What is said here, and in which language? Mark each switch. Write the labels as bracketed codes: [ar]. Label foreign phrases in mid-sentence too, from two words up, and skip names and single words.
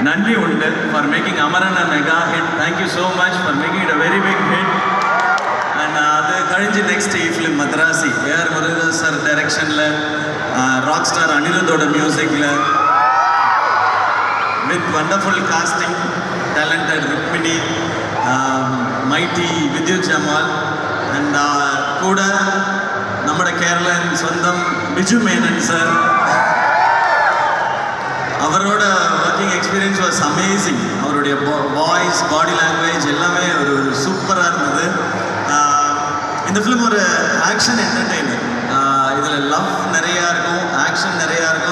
[ml] നന്ദി ഉണ്ട് [en] for making Amaran a mega hit. thank you so much for making it a very big hit. and [ml] അത് കഴിഞ്ഞ് [en] next film Madharaasi AR Murugadoss sir directionil, rock star Anirudhode musicil, with wonderful casting, talented Rukmini, mighty Vidyut Jammwal, and [ml] കൂടെ നമ്മുടെ കേരളൻ സ്വന്തം ബിജു മേനൻ സർ. [en] அவரோட working experience was amazing. [ta] அவருடைய வாய்ஸ், [en] body language [ta] எல்லாமே ஒரு சூப்பராக இருந்தது. இந்த ஃபிலிம் ஒரு [en] action entertainer. [ta] இதில் லவ் நிறையா இருக்கும், ஆக்ஷன் நிறையா இருக்கும்.